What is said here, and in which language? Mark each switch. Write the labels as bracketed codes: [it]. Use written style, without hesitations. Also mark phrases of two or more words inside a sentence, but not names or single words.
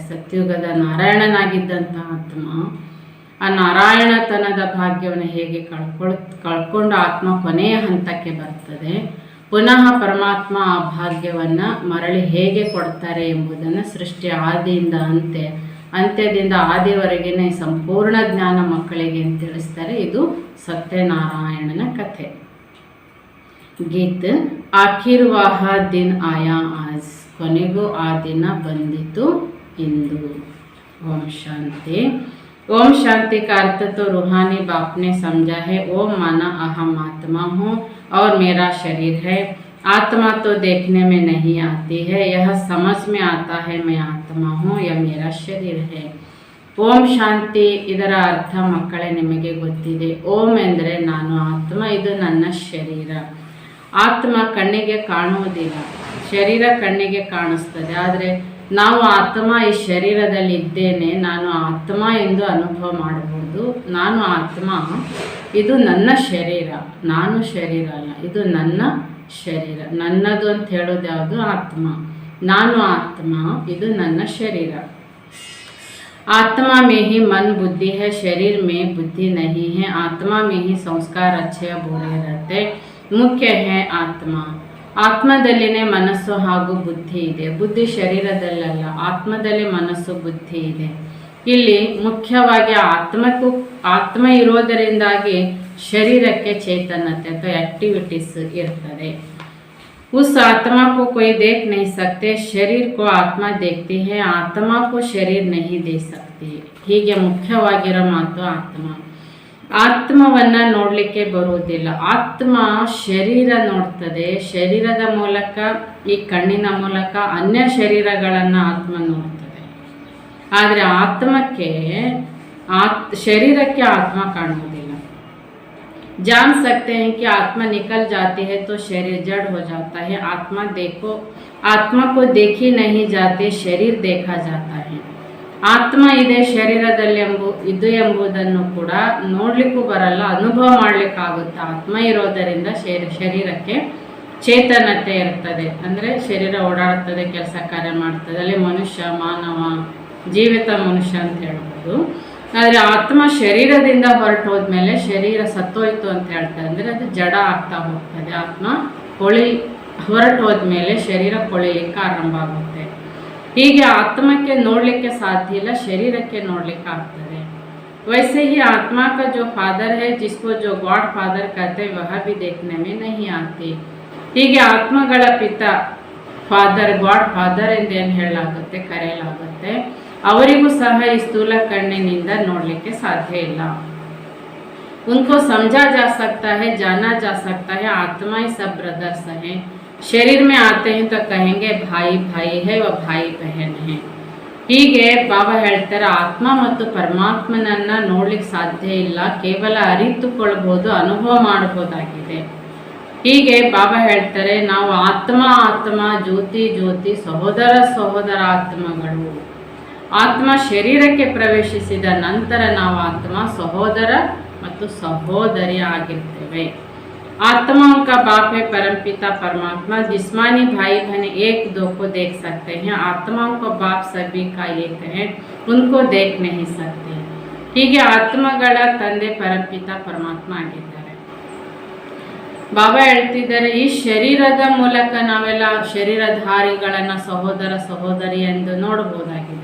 [kn] ಸತ್ಯುಗದ ನಾರಾಯಣನಾಗಿದ್ದಂಥ ಆತ್ಮ ಆ ನಾರಾಯಣತನದ ಭಾಗ್ಯವನ್ನು ಹೇಗೆ ಕಳ್ಕೊಂಡು ಆತ್ಮ ಕೊನೆಯ ಹಂತಕ್ಕೆ ಬರ್ತದೆ, ಪುನಃ ಪರಮಾತ್ಮ ಆ ಭಾಗ್ಯವನ್ನು ಮರಳಿ ಹೇಗೆ ಕೊಡ್ತಾರೆ ಎಂಬುದನ್ನು ಸೃಷ್ಟಿ ಆದಿಯಿಂದ ಅಂತ್ಯದಿಂದ ಆದಿವರೆಗಿನ ಸಂಪೂರ್ಣ ಜ್ಞಾನ ಮಕ್ಕಳಿಗೆ ಅಂತ ತಿಳಿಸ್ತಾರೆ. ಇದು ಸತ್ಯನಾರಾಯಣನ ಕಥೆ. [hi] गीत आख़िर वह दिन आया आज, [kn] ಕೊನೆಗೂ ಆ ದಿನ ಬಂದಿತು ಇಂದು. [hi] ओम शांति. ओम शांति का अर्थ तो रूहानी बाप ने समझा है. ओम माना अहम आत्मा हूँ और मेरा शरीर है. आत्मा तो देखने में नहीं आती है, यह समझ में आता है मैं आत्मा हूँ, यह मेरा शरीर है. [kn] ಓಂ ಶಾಂತಿ ಇದರ ಅರ್ಥ ಮಕ್ಕಳೇ ನಿಮಗೆ ಗೊತ್ತಿದೆ. ಓಂ ಎಂದರೆ ನಾನು ಆತ್ಮ, ಇದು ನನ್ನ ಶರೀರ. ಆತ್ಮ ಕಣ್ಣಿಗೆ ಕಾಣುವುದಿಲ್ಲ, ಶರೀರ ಕಣ್ಣಿಗೆ ಕಾಣಿಸ್ತದೆ. ಆದರೆ ನಾವು ಆತ್ಮ ಈ ಶರೀರದಲ್ಲಿ ಇದ್ದೇನೆ, ನಾನು ಆತ್ಮ ಎಂದು ಅನುಭವ ಮಾಡಬಹುದು. ನಾನು ಆತ್ಮ, ಇದು ನನ್ನ ಶರೀರ, ನಾನು ಶರೀರ ಅಲ್ಲ, ಇದು ನನ್ನ ಶರೀರ. ನನ್ನದು ಅಂತ ಹೇಳೋದು ಯಾವುದು? ಆತ್ಮ. ನಾನು ಆತ್ಮ, ಇದು ನನ್ನ ಶರೀರ. [hi] आत्मा में ही मन बुद्धि है, शरीर में बुद्धि नहीं है. आत्मा में ही संस्कार अच्छे बुरे रहते. मुख्य है [kn] ಆತ್ಮ. ಆತ್ಮದಲ್ಲಿನೇ ಮನಸ್ಸು ಹಾಗೂ ಬುದ್ಧಿ ಇದೆ. ಬುದ್ಧಿ ಶರೀರದಲ್ಲಲ್ಲ, ಆತ್ಮದಲ್ಲಿ ಮನಸ್ಸು ಬುದ್ಧಿ ಇದೆ. ಇಲ್ಲಿ ಮುಖ್ಯವಾಗಿ ಆತ್ಮ ಇರೋದರಿಂದಾಗಿ ಶರೀರಕ್ಕೆ ಚೈತನ್ಯತೆ ಅಥವಾ ಆಕ್ಟಿವಿಟೀಸ್ ಇರ್ತದೆ. [hi] उस आत्मा को कोई देख नहीं सकते, शरीर को आत्मा देखती है, आत्मा को शरीर नहीं दे सकती. [kn] ಹೀಗೆ ಮುಖ್ಯವಾಗಿರೋ ಮಾತು ಆತ್ಮ. ಆತ್ಮವನ್ನು ನೋಡಲಿಕ್ಕೆ ಬರುವುದಿಲ್ಲ. ಆತ್ಮ ಶರೀರ ನೋಡ್ತದೆ. ಶರೀರದ ಮೂಲಕ, ಈ ಕಣ್ಣಿನ ಮೂಲಕ ಅನ್ಯ ಶರೀರಗಳನ್ನು ಆತ್ಮ ನೋಡ್ತದೆ. ಆದರೆ ಶರೀರಕ್ಕೆ ಆತ್ಮ ಕಾಣುವುದಿಲ್ಲ. [hi] जान सकते हैं कि आत्मा निकल जाती है तो शरीर जड़ हो जाता है. आत्मा को देखी नहीं जाती, शरीर देखा जाता है. [kn] ಆತ್ಮ ಇದೆ ಶರೀರದಲ್ಲಿ ಇದು ಎಂಬುದನ್ನು ಕೂಡ ನೋಡಲಿಕ್ಕೂ ಬರಲ್ಲ, ಅನುಭವ ಮಾಡಲಿಕ್ಕಾಗುತ್ತೆ. ಆತ್ಮ ಇರೋದರಿಂದ ಶರೀರಕ್ಕೆ ಚೇತನತೆ ಇರ್ತದೆ. ಅಂದರೆ ಶರೀರ ಓಡಾಡ್ತದೆ, ಕೆಲಸ ಕಾರ್ಯ ಮಾಡ್ತದೆ. ಅಲ್ಲಿ ಮನುಷ್ಯ, ಮಾನವ, ಜೀವಿತ ಮನುಷ್ಯ ಅಂತ ಹೇಳ್ಬೋದು. ಆದರೆ ಆತ್ಮ ಶರೀರದಿಂದ ಹೊರಟು ಹೋದ್ಮೇಲೆ ಶರೀರ ಸತ್ತೋಯ್ತು ಅಂತ ಹೇಳ್ತಾರೆ. ಅಂದರೆ ಅದು ಜಡ ಆಗ್ತಾ ಹೋಗ್ತದೆ. ಆತ್ಮ ಹೊರಟು ಹೋದ್ಮೇಲೆ ಶರೀರ ಕೊಳಿಲಿಕ್ಕೆ ಆರಂಭ ಆಗುತ್ತೆ. ಹೀಗೆ ಆತ್ಮಕ್ಕೆ ನೋಡಲಿಕ್ಕೆ ಸಾಧ್ಯ ಇಲ್ಲ, ಶರೀರಕ್ಕೆ ನೋಡಲಿಕ್ಕೆ ಆಗ್ತದೆ. [hi] वैसे ही आत्मा का जो फादर है, जिसको जो [en] God Father [hi] कहते हैं, वह भी देखने में नहीं आती. [kn] ಹೀಗೆ ಆತ್ಮಗಳ ಪಿತ, [en] Father, God Father [kn] ಎಂದೇನು ಹೇಳಲಾಗುತ್ತೆ, ಕರೆಯಲಾಗುತ್ತೆ. ಅವರಿಗೂ ಸಹ ಈ ಸ್ಥೂಲ ಕಣ್ಣಿನಿಂದ ನೋಡಲಿಕ್ಕೆ ಸಾಧ್ಯ ಇಲ್ಲ. [hi] उनको समझा जा सकता है, जाना जा सकता है. आत्मा ही सब ब्रदर्स हैं. शरीर में आते हैं तो कहेंगे भाई भाई है, वह भाई बहन है. [kn] ಹೀಗೆ ಬಾಬಾ ಹೇಳ್ತಾರೆ, ಆತ್ಮ ಮತ್ತು ಪರಮಾತ್ಮನನ್ನ ನೋಡ್ಲಿಕ್ಕೆ ಸಾಧ್ಯ ಇಲ್ಲ, ಕೇವಲ ಅರಿತುಕೊಳ್ಬಹುದು, ಅನುಭವ ಮಾಡಬಹುದಾಗಿದೆ. ಹೀಗೆ ಬಾಬಾ ಹೇಳ್ತಾರೆ, ನಾವು ಆತ್ಮ ಜ್ಯೋತಿ ಜ್ಯೋತಿ, ಸಹೋದರ ಆತ್ಮಗಳು. ಆತ್ಮ ಶರೀರಕ್ಕೆ ಪ್ರವೇಶಿಸಿದ ನಂತರ ನಾವು ಆತ್ಮ, ಸಹೋದರ ಮತ್ತು ಸಹೋದರಿ ಆಗಿರ್ತೇವೆ. [hi] आत्माओं का बाप है परमपिता परमात्मा. जिस्मानी भाई बहन एक दो को देख सकते हैं, आत्माओं का बाप सभी का एक है, उनको देख नहीं सकते. [kn] ಹೀಗೆ ಆತ್ಮಗಳ ತಂದೆ ಪರಮಪಿತ ಪರಮಾತ್ಮ ಆಗಿದ್ದಾರೆ. ಬಾಬಾ ಹೇಳ್ತಿದ್ದಾರೆ, ಈ ಶರೀರದ ಮೂಲಕ ನಾವೆಲ್ಲ ಶರೀರಧಾರಿಗಳನ್ನು ಸಹೋದರ ಸಹೋದರಿ ಎಂದು ನೋಡಬಹುದಾಗಿದೆ.